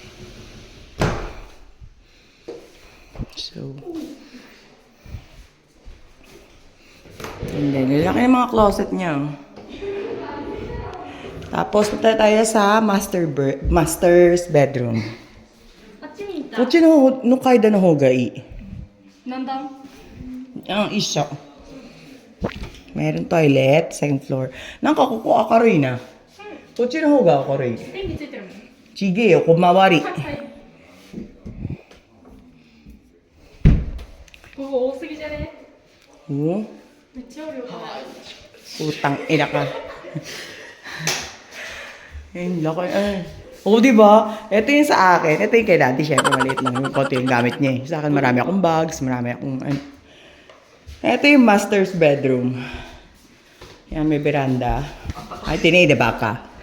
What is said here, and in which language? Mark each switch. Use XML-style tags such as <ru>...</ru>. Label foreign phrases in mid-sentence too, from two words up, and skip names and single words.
<en>So, and then,</en> <tl>lalaki ng mga closet niya. Tapos, punta tayo sa</tl> <en>master's bedroom.</en> <ja>あっちに行った。こっちの階段の方がいい。何段？一緒。</ja> <tl>Meron toilet, second floor.</tl> <ja>なんかここ明るいな。こっちの方が明るい。電気ついてるもん。ちげえよ、小回り。はい。ここ多すぎじゃね？ Oh, めっちゃおるよ。</ja> <tl>putang ina ka. Ayun, laki. Ay. Oo, diba? Ito yung sa akin. Ito yung kay daddy. Siyempre, maliit lang yung konti yung gamit niya eh. Sa akin, marami akong bags. Marami akong... Ito yung</tl> <en>master's bedroom.</en> <tl>Yan, may veranda. Ay, tinay, diba ka?</tl>